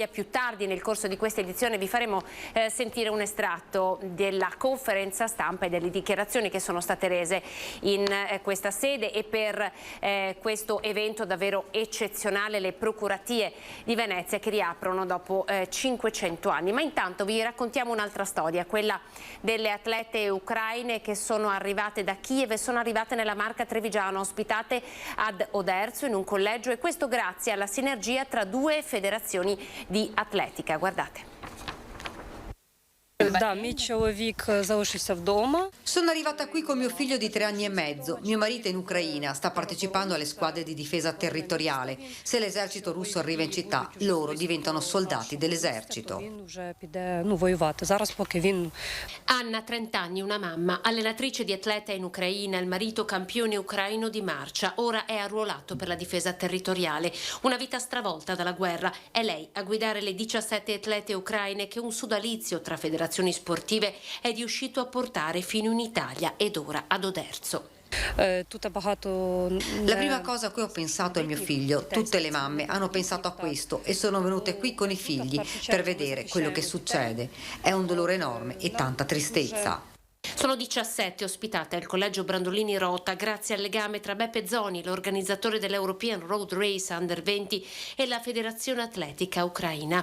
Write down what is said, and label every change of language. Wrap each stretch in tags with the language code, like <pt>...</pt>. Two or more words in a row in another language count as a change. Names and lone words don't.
<it>Più tardi nel corso di questa edizione vi faremo sentire un estratto della conferenza stampa e delle dichiarazioni che sono state rese in questa sede, e per questo evento davvero eccezionale, le procuratie di Venezia che riaprono dopo 500 anni. Ma intanto vi raccontiamo un'altra storia, quella delle atlete ucraine che sono arrivate da Kiev e sono arrivate nella Marca Trevigiana, ospitate ad Oderzo in un collegio, e questo grazie alla sinergia tra due federazioni di atletica. Guardate.</it> <uk>Да, мій чоловік залишився вдома.</uk> <it>Sono arrivata qui con mio figlio di 3 anni e mezzo. Mio marito è in Ucraina, sta partecipando alle squadre di difesa territoriale. Se l'esercito russo arriva in città, loro diventano soldati dell'esercito.</it> <uk>Він вже піде воювати. Зараз поки він</uk> <it>Anna, 30 anni, una mamma, allenatrice di atleta in Ucraina, il marito campione ucraino di marcia, ora è arruolato per la difesa territoriale. Una vita stravolta dalla guerra. È lei a guidare le 17 atlete ucraine che un sodalizio tra federazioni sportive è riuscito a portare fino in Italia ed ora ad Oderzo.</it> <uk>тут багато</uk> <it>La prima cosa a cui ho pensato è mio figlio. Tutte le mamme hanno pensato a questo e sono venute qui con i figli per vedere quello che succede. È un dolore enorme e tanta tristezza. Sono 17 ospitate al collegio Brandolini Rota grazie al legame tra Beppe Zoni, l'organizzatore dell'European Road Race Under 20, e la Federazione Atletica Ucraina.</it>